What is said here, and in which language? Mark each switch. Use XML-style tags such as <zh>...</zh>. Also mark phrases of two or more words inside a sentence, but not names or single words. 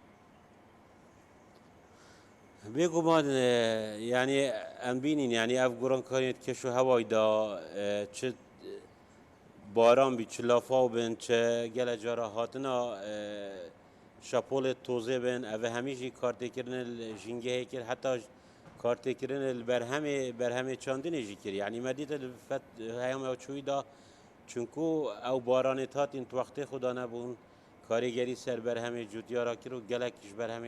<ku>بێگومان یعنی ئەم بینین یعنی ئەف گۆڕانکاریێت کەشوهەوایدا چ باران بی چ لافاو بن چ gelek cara hatina şapolê tozê bin ev hemî jî kartêkirinê jîngehê kir heta kartêkirinê li berhemê çandinê jî kir yanî me dîte li heyam ew çûyî da çunku ew baranê hatîn wextê xwe da nebûn karîgerî ser berhemê cûdiyara kir û gelek ji berhemê</ku>